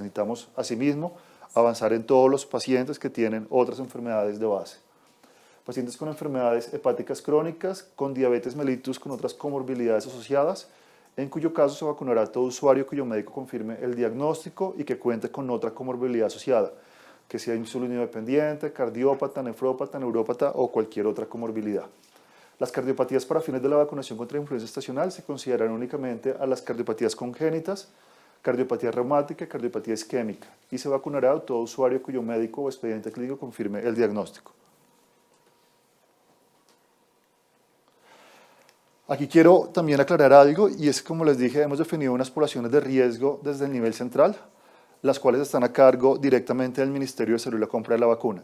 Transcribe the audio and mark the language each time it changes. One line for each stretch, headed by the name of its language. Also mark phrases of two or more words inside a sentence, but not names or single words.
Spanish: Necesitamos, asimismo, avanzar en todos los pacientes que tienen otras enfermedades de base. Pacientes con enfermedades hepáticas crónicas, con diabetes mellitus, con otras comorbilidades asociadas, en cuyo caso se vacunará a todo usuario cuyo médico confirme el diagnóstico y que cuente con otra comorbilidad asociada, que sea insulino dependiente, cardiópata, nefrópata, neurópata o cualquier otra comorbilidad. Las cardiopatías para fines de la vacunación contra influenza estacional se consideran únicamente a las cardiopatías congénitas, cardiopatía reumática y cardiopatía isquémica, y se vacunará a todo usuario cuyo médico o expediente clínico confirme el diagnóstico. Aquí quiero también aclarar algo, y es que, como les dije, hemos definido unas poblaciones de riesgo desde el nivel central, las cuales están a cargo directamente del Ministerio de Salud y la compra de la vacuna.